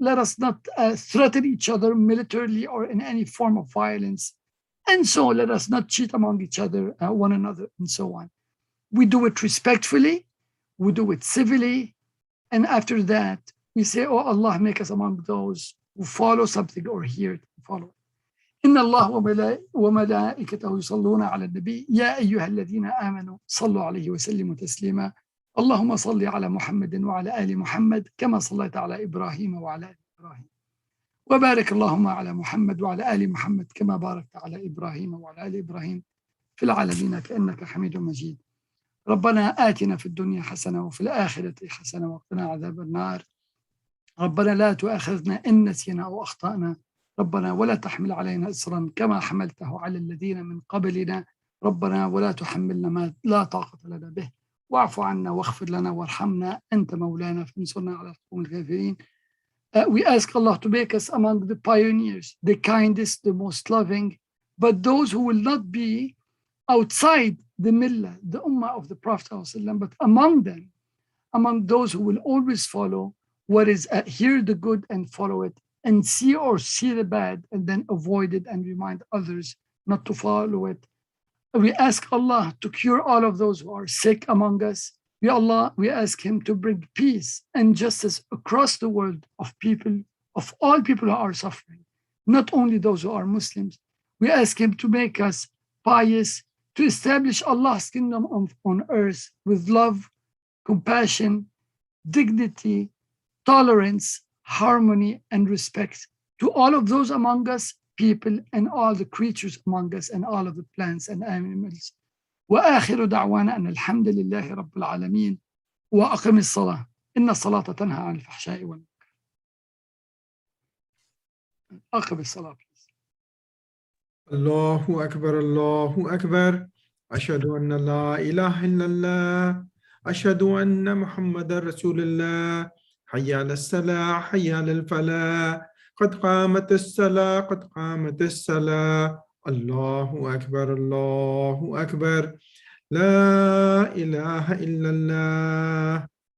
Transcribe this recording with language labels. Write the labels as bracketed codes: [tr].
[en] Let us not threaten each other militarily or in any form of violence. And so let us not cheat among each other, one another, and so on. We do it respectfully. We do it civilly. And after that, we say, oh Allah, make us among those who follow something or hear it and follow it. [ar] إن الله وملائكته يصلون على النبي يا أيها الذين آمنوا صلوا عليه وسلموا تسليما اللهم صل على محمد وعلى آل محمد كما صليت على إبراهيم وعلى آل إبراهيم وبارك اللهم على محمد وعلى آل محمد كما باركت على إبراهيم وعلى آل إبراهيم في العالمين كأنك حميد مجيد ربنا آتنا في الدنيا حسنة وفي الآخرة حسنة وقنا عذاب النار ربنا لا تؤاخذنا إن نسينا أو أخطأنا ربنا ولا تحمل علينا إصرا كما حملته على الذين من قبلنا ربنا ولا تحملنا ما لا طاقة لنا به واعف عنا واغفر لنا وارحمنا أنت مولانا فانصرنا على القوم الكافرين. [en] We ask Allah to make us among the pioneers, the kindest, the most loving, but those who will not be outside the millah, the ummah of the Prophet ﷺ, but among them, among those who will always follow what is, hear the good and follow it, and see the bad and then avoid it and remind others not to follow it. We ask Allah to cure all of those who are sick among us. We ask Him to bring peace and justice across the world of people, of all people who are suffering, not only those who are Muslims. We ask Him to make us pious, to establish Allah's kingdom on earth with love, compassion, dignity, tolerance, harmony, and respect to all of those among us, people, and all the creatures among us, and all of the plants and animals. [ar] وآخر دعوانا أن الحمد لله رب العالمين وأقم الصلاة إن الصلاة تنهى عن الفحشاء والمنكر. أقم الصلاة. الله أكبر الله أكبر أشهد أن لا إله إلا الله أشهد أن محمد رسول الله حي على الصلاة حي على الفلاح قد قامت الصلاة قد قامت الصلاة الله أكبر الله أكبر لا إله إلا الله.